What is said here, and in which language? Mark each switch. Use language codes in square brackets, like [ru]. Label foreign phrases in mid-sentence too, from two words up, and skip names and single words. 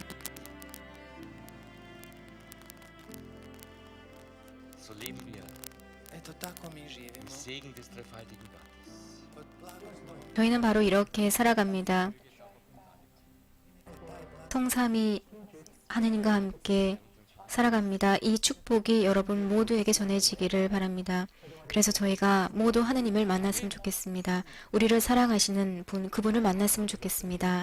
[de] So leben wir [hr] eto tako mi živimo. [de] im Segen des dreifaltigen Gottes. [hr] Od blagoslova [ko] 저희는 바로 이렇게 살아갑니다. 통삼이 하느님과 함께 살아갑니다. 이 축복이 여러분 모두에게 전해지기를 바랍니다. 그래서 저희가 모두 하느님을 만났으면 좋겠습니다. 우리를 사랑하시는 분, 그분을 만났으면 좋겠습니다.